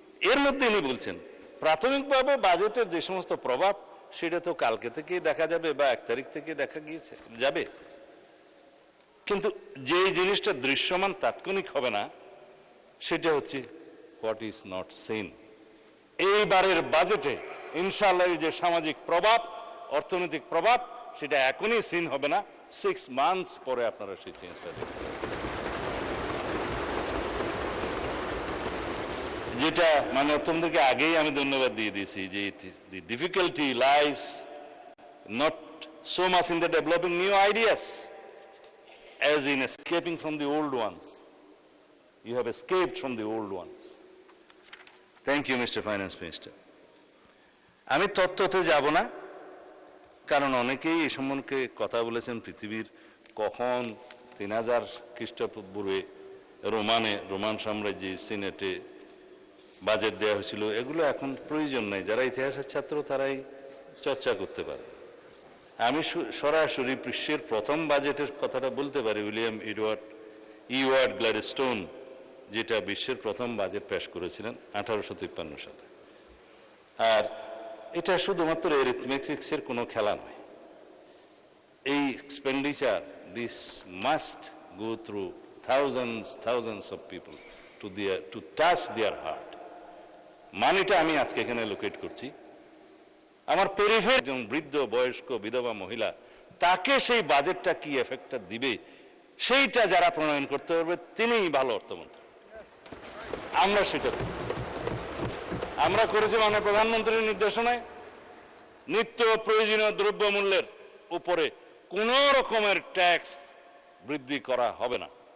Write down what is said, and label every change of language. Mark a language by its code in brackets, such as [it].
[bn] এর মধ্যে ইনি বলছেন, প্রাথমিকভাবে বাজেটের যে সমস্ত প্রভাব, সেটা তো কালকে থেকেই দেখা যাবে বা 1 তারিখ থেকে দেখা যাবে, কিন্তু যে জিনিসটা দৃশ্যমান তাৎক্ষণিক হবে না, সেটা হচ্ছে [en] What is not seen. [bn] এইবারের বাজেটে ইনশাআল্লাহ যে সামাজিক প্রভাব, অর্থনৈতিক প্রভাব, সেটা এখনই সিন হবে না, 6 মান্থস পরে আপনারা সেই চেঞ্জটা দেখবেন। যেটা মানে অর্থমন্ত্রীকে আগেই আমি ধন্যবাদ দিয়ে দিয়েছি, যে [en] the difficulty lies not so much in the developing new ideas as in escaping from the old ones. You have escaped from the old ones. Thank you, Mr. Finance Minister. [bn] আমি তত্ত্বতে যাব না, কারণ অনেকেই এই সম্পর্কে কথা বলেছেন পৃথিবীর কখন 3000 খ্রিস্টপূর্বে রোমান সাম্রাজ্যে সিনেটে বাজেট দেওয়া হয়েছিল, এগুলো এখন প্রয়োজন নাই। যারা ইতিহাসের ছাত্র তারাই চর্চা করতে পারে। আমি সরাসরি বিশ্বের প্রথম বাজেটের কথাটা বলতে পারি। উইলিয়াম ইওয়ার্ড গ্ল্যাডস্টোন যেটা বিশ্বের প্রথম বাজেট পেশ করেছিলেন 1853 সালে। আর এটা শুধুমাত্র এরিথমেটিক্সের কোনো খেলা নয়। [en] এই expenditure this must go through thousands of people to touch their heart. [bn] মানিটা আমি আজকে এখানে লোকেট করছি। আমার পেরিফেরি একজন বৃদ্ধ বয়স্ক বিধবা মহিলা, তাকে সেই বাজেটটা কি এফেক্টটা দিবে সেইটা যারা প্রণয়ন করতে পারবে তিনিই ভালো অর্থমন্ত্রী। আমরা সেটা করেছি। আমরা করেছি মাননীয় প্রধানমন্ত্রীর নির্দেশনায় নিত্য প্রয়োজনীয় দ্রব্য মূল্যের উপরে কোন রকমের ট্যাক্স বৃদ্ধি করা হবে না।